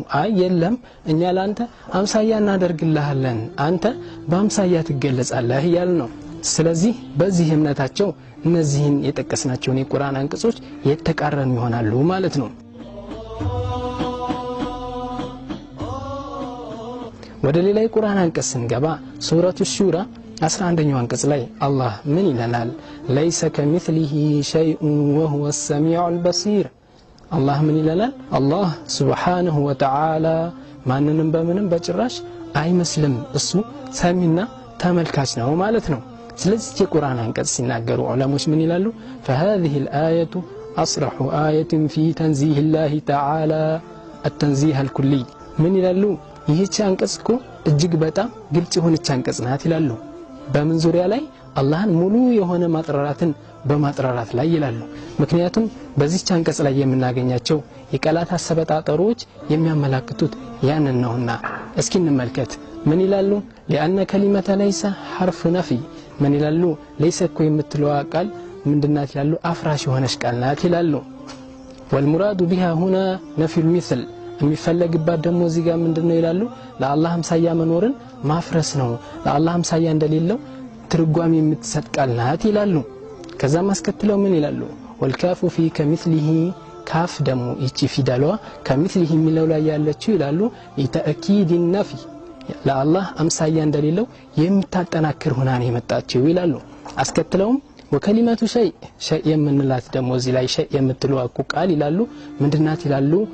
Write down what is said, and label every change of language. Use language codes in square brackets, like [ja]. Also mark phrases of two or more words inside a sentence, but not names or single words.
[am] አይ የለም እኛ ላንተ አምሳያ እናደርግልሃለን አንተ በአምሳያ ትገለጻለህ ይያሉ ነው። ስለዚህ በዚህ እምነታቸው እነዚህን የጠቀስናቸውን የቁርአን አንቀጾች የተቃረኑ ይሆናሉ ማለት ነው። ወደ ሌላ የቁርአን አንቀጽ ስንገባ ሱረቱ ሹራ 11ኛው አንቀጽ ላይ አላህ ምን ይለናል? [ar] ليس كمثله شيء وهو السميع البصير [am] አላህ ምን ይለናል? አላህ [ar] سبحانه وتعالى [am] ማንንም በምንም በጭራሽ አይመስልም እሱ ሰሚና ተመልካች ነው ማለት ነው። ስለዚህ የቁርአን አንቀጽ ሲናገሩ ዑለሞች ምን ይላሉ? [ar] فهذه الآية أصرح آية في تنزيه الله تعالى التنزيه الكلي [am] ምን ይላሉ? ይህች አንቀጽ እኮ እጅግ በጣም ግልጽ የሆነች አንቀጽ ናት ይላሉ። በምን ዙሪያ ላይ? አላህን ሙሉ የሆነ ማጥራራትን በማጥራራት ላይ ይላሉ። ምክንያቱም በዚህ አንቀጽ ላይ የምናገኛቸው የቃላት አሰበጣጠሮች የሚያመላክቱት ያንን ነውና እስኪ እንመልከት። ምን ይላሉ? [ar] لأن كلمة ليس حرف نفي [am] ምን ይላሉ? ليس እኮ የምትለው ቃል ምንድናት ይላሉ? አፍራሽ የሆነች ቃል ናት ይላሉ። [ar] والمراد بها هنا نفي المثل [am] የሚፈለግባት ደግሞ እዚህ ጋር ምንድነው ይላሉ? ለአላህ አምሳያ መኖርን ማፍረስ ነው። ለአላህ አምሳያ እንደሌለው ትርጓሜ የምትሰጥ ቃል ናት ይላሉ። ከዛ ማስከተለው ምን ይላሉ? [ar] والكاف في كمثله [am] ካፍ ደግሞ እቺ ፊደሏ ከሚስሊህ የሚለው ላይ ያለችው ይላሉ [ar] لتأكيد النفي [am] ለአላህ አምሳያ እንደሌለው የምታጠናክር ሆና ነው የመጣችው ይላሉ። አስከትለውም [ar] وكلمة شيء [am] የምንላት ደግሞ እዚህ ላይ ሸይ የምትለው ቃል ይላሉ ምንድናት ይላሉ